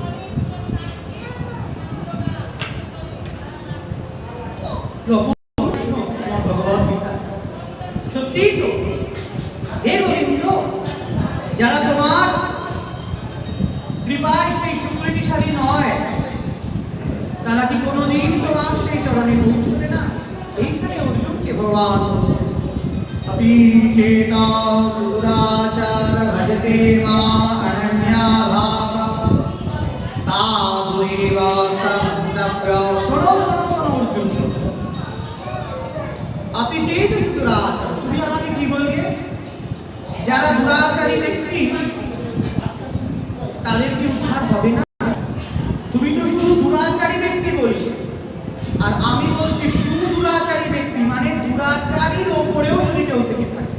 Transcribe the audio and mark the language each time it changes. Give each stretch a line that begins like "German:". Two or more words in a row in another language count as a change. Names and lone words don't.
Bangla: সত্যি তো হে গোবিন্দ, যারা তোমার কৃপায় সেই সুকৃতিশালী নয় তারা কি কোনোদিন তোমার সেই চরণে পৌঁছবে না? এইখানে অর্জুনকে ভগবান
Sanskrit: अपि चेता दुराचार भजते माम अनन्या भाव साधुरेव सन्तप्य।
Bangla: শোনো শোনো শোনো অর্জুন, শোনো।
Sanskrit: আপি চেত দুরাচার,
Bangla: তুমি আমাকে কি বলবে? যারা দুরাচারী ব্যক্তি তাদের কি উদ্ধার হবে না? তুমি তো শুধু দুরাচারী ব্যক্তি বলছো, আর আমি বলছি সুদুরাচারী ব্যক্তি, মানে দুরাচারীর ওপরেও যদি কেউ থেকে থাকে।